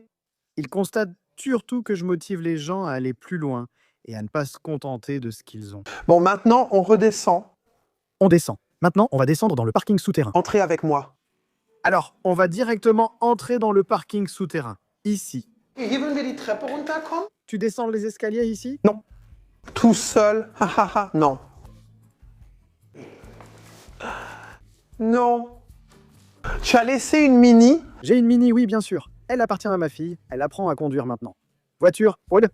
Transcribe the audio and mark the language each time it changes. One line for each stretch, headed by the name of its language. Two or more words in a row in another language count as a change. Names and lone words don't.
French: Ils constatent surtout que je motive les gens à aller plus loin et à ne pas se contenter de ce qu'ils ont. Bon, maintenant, on redescend. On descend. Maintenant, on va descendre dans le parking souterrain. Entrez avec moi. Alors, on va directement entrer dans le parking souterrain, ici.
German: Hier wollen wir die Treppe runterkommen?
French: Tu descends les escaliers ici? Non. Tout seul. Ha ha ha. Non. Non. Tu as laissé une Mini? J'ai une Mini, oui, bien sûr. Elle appartient à ma fille. Elle apprend à conduire maintenant. Voiture, roule.